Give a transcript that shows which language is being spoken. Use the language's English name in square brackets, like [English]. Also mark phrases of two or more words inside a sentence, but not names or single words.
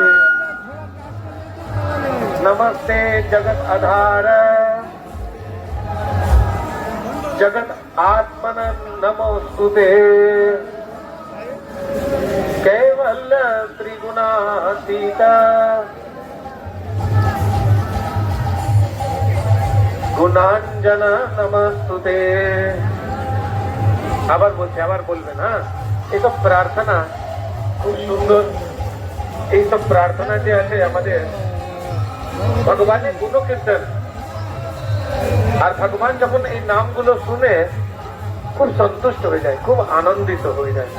[Sanskrit] नमस्ते जगत आधार जगत आत्मन नमोस्तुते। कैवल्य त्रिगुणातीत गुणांजन नमस्तुते। [Bangla] আবার বলছি, আবার বলবেন। হ্যাঁ, এইসব প্রার্থনা খুব সুন্দর। এইসব প্রার্থনা যে আছে আমাদের ভগবানের গুণকীর্তন, আর ভগবান যখন এই নামগুলো শুনে খুব সন্তুষ্ট হয়ে যায়, খুব আনন্দিত হয়ে যায়।